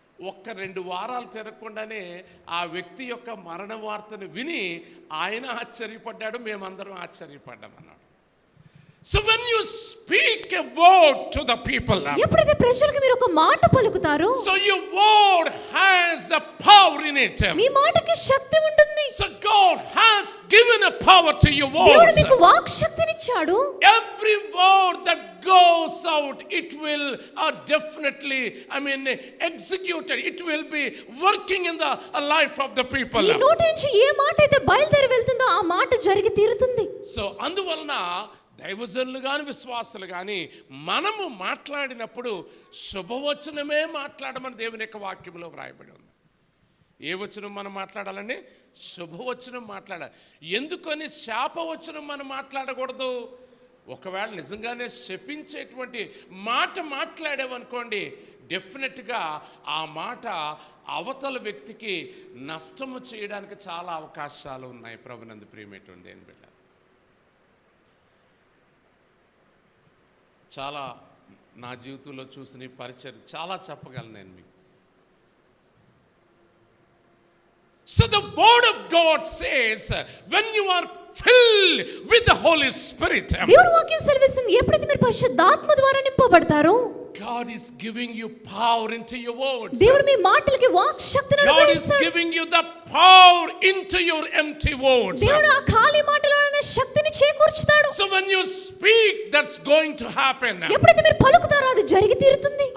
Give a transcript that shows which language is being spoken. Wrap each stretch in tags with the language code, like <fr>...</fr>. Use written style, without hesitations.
<te>1-2 వారాలు తిరగకుండానే ఆ వ్యక్తి యొక్క మరణ వార్తను విని ఆయన ఆశ్చర్యపడ్డాడు, మేమందరం ఆశ్చర్యపడ్డాం అన్నాడు.</te> <en>So when you speak a word to the people,</en> <te>ఎప్పుడైతే ప్రజలకు మీరు ఒక మాట పలుకుతారో,</te> <en>so your word has the power in it.</en> <te>మీ మాటకి శక్తి ఉంటుంది.</te> <en>So God has given a power to your words.</en> <te>దేవుడు మీకు వాక్ శక్తిని ఇచ్చాడు.</te> <en>Every word that goes out, it will definitely, executed. It will be working in the life of the people.</en> <te>మీ నోటి నుంచి ఏ మాట అయితే బయలుదేరి వెళ్తుందో ఆ మాట జరిగి తీరుతుంది. సో అందువలన దైవజనులు కానీ విశ్వాసులు కానీ మనము మాట్లాడినప్పుడు శుభవచనమే మాట్లాడమని దేవుని యొక్క వాక్యంలో వ్రాయబడి ఉంది. ఏ వచనం మనం మాట్లాడాలండి? శుభవచనం మాట్లాడాలి. ఎందుకని శాపవచనం మనం మాట్లాడకూడదు? ఒకవేళ నిజంగానే శపించేటువంటి మాట మాట్లాడామనుకోండి, డెఫినెట్గా ఆ మాట అవతల వ్యక్తికి నష్టము చేయడానికి చాలా అవకాశాలు ఉన్నాయి. ప్రభునందు ప్రియమైనటువంటి దేవుని బిడ్డ, చాలా నా జీవితంలో చూసిన పరిచయం చాలా చెప్పగలను నేను మీకు.</te> <en>So the word of God says, when you are filled with the Holy Spirit,</en> <te>దేవుని వాక్యం సెలవిస్తుంది, ఎప్పుడైతే మీరు పరిశుద్ధాత్మ ద్వారా నింపబడతారో,</te> <en>God is giving you power into your words.</en> <te>దేవుడు మీ మాటలకి వాక్ శక్తిని</te> <en>God is</en> <te>అనుగ్రహిస్తాడు.</te> <en>giving you the power into your empty words.</en> <te>దేవుడు ఆ ఖాళీ మాటలోనే శక్తిని చేకూర్చుతాడు.</te> <en>So when you speak, that's going to happen.</en> <te>ఎప్పుడైతే మీరు పలుకుతారో అది జరిగి తీరుతుంది.</te>